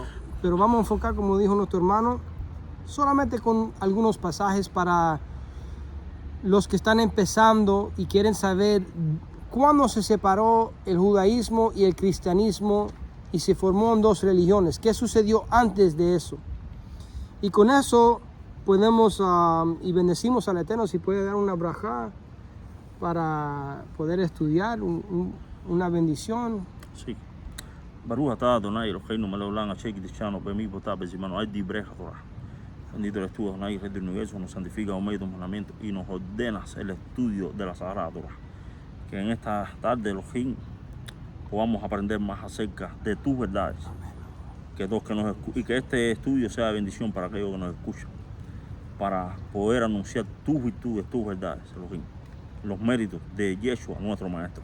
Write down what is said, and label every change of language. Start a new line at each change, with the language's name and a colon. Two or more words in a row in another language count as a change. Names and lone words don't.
Spanish: Pero vamos a enfocar, como dijo nuestro hermano, solamente con algunos pasajes para los que están empezando y quieren saber cuándo se separó el judaísmo y el cristianismo y se formó en dos religiones. ¿Qué sucedió antes de eso? Y con eso podemos, y bendecimos al Eterno, si puede dar una brajá para poder estudiar, una bendición. Sí.
Hebrew: ברוך אתה אדוני אלוהינו מלך העולם אשר קידשנו במצוותיו ובזמנו עד דברי התורה.
Spanish: Bendito eres tú, Adonai, Rey del Universo, nos santifica por medio de tus mandamientos y nos ordenas el estudio de la Sagrada Torah. Que en esta tarde, Elohim, podamos aprender más acerca de tus verdades. Y que este estudio sea de bendición para aquellos que nos escuchan, para poder anunciar tus virtudes, tus verdades, Elohim, los méritos de Yeshua, nuestro Maestro.